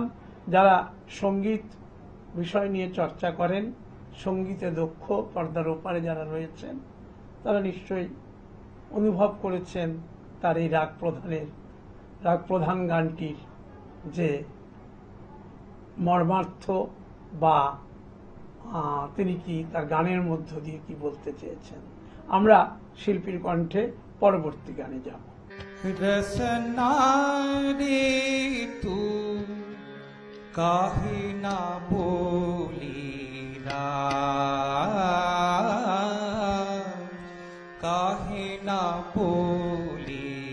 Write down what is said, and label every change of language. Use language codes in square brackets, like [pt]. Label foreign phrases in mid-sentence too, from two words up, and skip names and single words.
[bn] যারা সঙ্গীত বিষয় নিয়ে চর্চা করেন, সঙ্গীতে দক্ষ, পর্দার ওপারে যারা রয়েছেন, তারা নিশ্চয়ই অনুভব করেছেন তার এই রাগ প্রধান গানটির যে মর্মার্থ, বা তিনি কি তার গানের মধ্য দিয়ে কি বলতে চেয়েছেন। আমরা শিল্পীর কণ্ঠে পরবর্তী গানে যাব। [hi] रसना रे तू काहे ना बोली काहे ना बोली